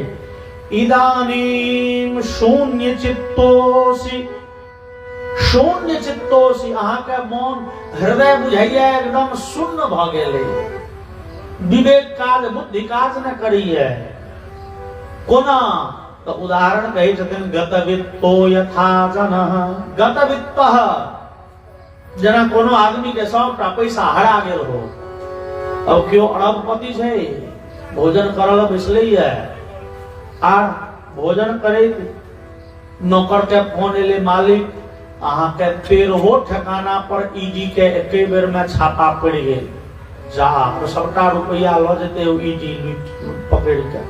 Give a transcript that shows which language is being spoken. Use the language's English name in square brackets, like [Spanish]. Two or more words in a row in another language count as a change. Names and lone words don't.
[Sanskrit] इदानीम शून्य चित्तोसी, शून्य चित्तोसी। [Maithili] अहाँ के मन हृदय बुझाइया एकदम शून्य भ गेले, विवेक काज बुद्धि काज न करिए। कोना तो उदाहरण कहे छथिन, [Sanskrit] गतवित्तो यथा जनः। गतवित्तः जना [Maithili] कोनो आदमी के सबटा पैसा हरा गेल हो, अब क्यों अरबपति छे, भोजन करल बैसलैया आ भोजन करे नौकर के फोन एले, मालिक अहाँ के 13 ठिकाना पर ईडी के एके बेर में छापा पड़ गेल, जा तो सबटा रुपया ल जेते ईडी पकड़ के।